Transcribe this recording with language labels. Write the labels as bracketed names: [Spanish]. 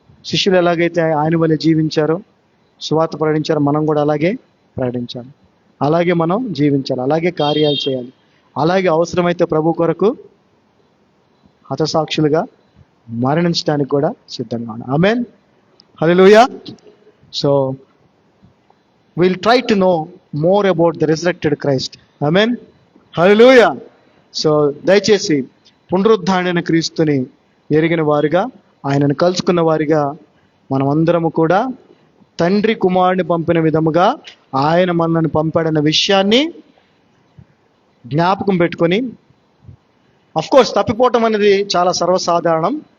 [Telugu] శిష్యులు ఎలాగైతే ఆయన వలె జీవించారో, సువార్త ప్రకటించారో, మనం కూడా అలాగే ప్రకటించాలి, అలాగే మనం జీవించాలి, అలాగే కార్యాలు చేయాలి, అలాగే అవసరమైతే ప్రభు కొరకు హతసాక్షులుగా మరణించడానికి కూడా సిద్ధంగా ఉన్నాం. ఆమేన్. హల్లెలూయా. [English] So we'll try to know more about the resurrected Christ. Amen. Hallelujah. [Telugu] So దయచేసి పునరుద్ధారణ క్రీస్తుని ఎరిగిన వారిగా, ఆయనను కలుసుకున్న వారిగా మనం అందరము కూడా తండ్రి కుమారుని పంపిన విధముగా ఆయన మనల్ని పంపాడన్న విషయాన్ని జ్ఞాపకం పెట్టుకొని, కోర్స్ తప్పిపోవటం అనేది చాలా సర్వసాధారణం.